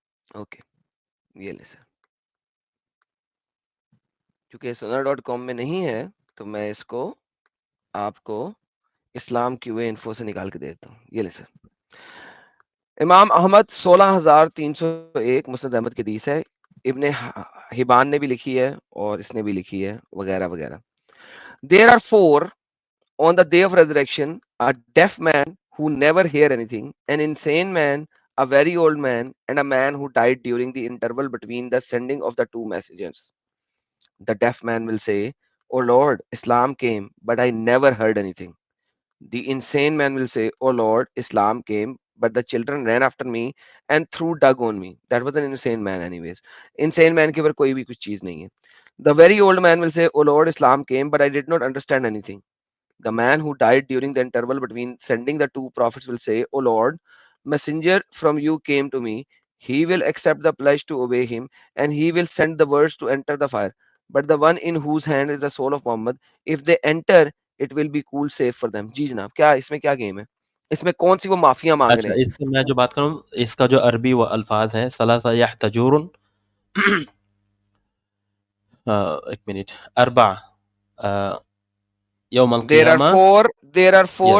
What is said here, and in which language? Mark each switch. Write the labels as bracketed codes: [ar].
[ur] Okay یہ لے سر, کیونکہ sunnah.com میں نہیں ہے تو میں اس کو آپ کو اسلام QA انفو سے نکال کے دیتا ہوں. یہ لے سر. امام احمد 16,301 مسند احمد کی حدیث ہے, ابن حبان نے بھی لکھی ہے اور اس نے بھی لکھی ہے وغیرہ وغیرہ. [en] There are 4 on the day of resurrection: a deaf man who never hear anything, an insane man, a very old man, and a man who died during the interval between the sending of the 2 messengers. The deaf man will say, "Oh Lord, Islam came, but I never heard anything." The insane man will say, "Oh Lord, Islam came, but the children ran after me and threw dung on me." That was an insane man anyways. Insane man [ur] کے اوپر کوئی بھی کچھ چیز نہیں ہے. [en] The very old man will say, "Oh Lord, Islam came, but I did not understand anything." The man who died during the interval between sending the 2 prophets will say, "Oh Lord, messenger from you came to me. He will accept the pledge to obey him, and he will send the words to enter the fire. But the one in whose hand is the soul of Muhammad, if they enter, it will be cool safe for them." [ur] جی جناب, کیا اس میں کیا game ہے؟ اس میں کون سی وہ معافیاں مانگ اچھا رہے ہیں؟ اس کا میں جو بات کروں, اس کا جو عربی و الفاظ ہیں [ar] ثلاثہ یحتجور, [ur] ایک منٹ, [ar] اربع یوم القیامہ. [en] there are 4